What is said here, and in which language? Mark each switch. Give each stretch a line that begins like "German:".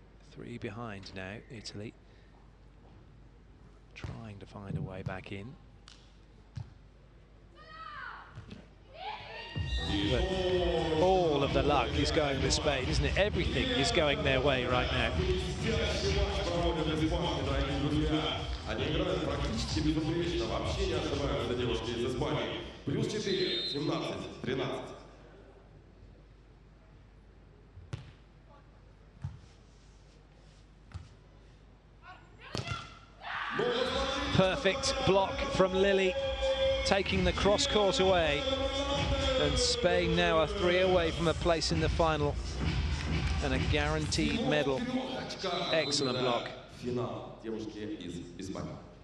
English: 3 behind now, Italy. Trying to find a way back in. But all of the luck is going with Spain, isn't it? Everything is going their way right now.
Russian: Они играют практически безупречно, вообще не ошибаются девушки из Испании. Плюс 4, 17-13.
English: Perfect block from Lily, taking the cross-court away. And Spain now are 3 away from a place in the final and a guaranteed medal. Excellent block.
Russian: Финал девушки из Испании.